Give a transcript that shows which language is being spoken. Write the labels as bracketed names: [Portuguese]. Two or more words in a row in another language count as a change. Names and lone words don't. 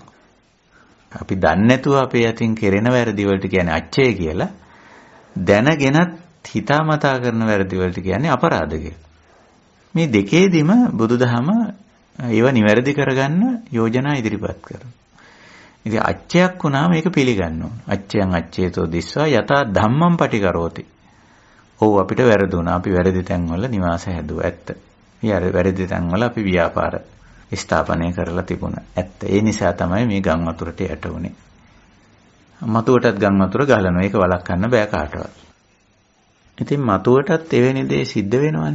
[Sinhala] අපි දන්නේ නැතුව අපේ අතින් කෙරෙන වැරදි වලට කියන්නේ අච්චය කියලා. දැනගෙනත් හිතාමතා කරන වැරදි වලට කියන්නේ අපරාධ කියලා. මේ දෙකේදීම බුදුදහම ඒව නිවැරදි කරගන්න යෝජනා ඉදිරිපත් කරනවා. ඉතින් අච්චයක් වුණාම ඒක පිළිගන්න ඕන. [Pali] අච්චයන් අච්චේතෝ දිස්වා යතා ධම්මං පටිකරෝති. [Sinhala] ඔව් අපිට වැරදුණා. අපි වැරදි තැන්වල නිවාස හැදුවා. ඇත්ත. වැරදි තැන්වල අපි ව්‍යාපාර ස්ථාපනය කරලා තිබුණා. ඇත්ත. ඒ නිසා තමයි මේ ගම් වතුරට යට වුනේ. මතුවටත් ගම් වතුර ගලනවා. ඒක වළක්වන්න බෑ කාටවත්. ඉතින් මතුවටත් එවැනි දේ සිද්ධ වෙනවානේ.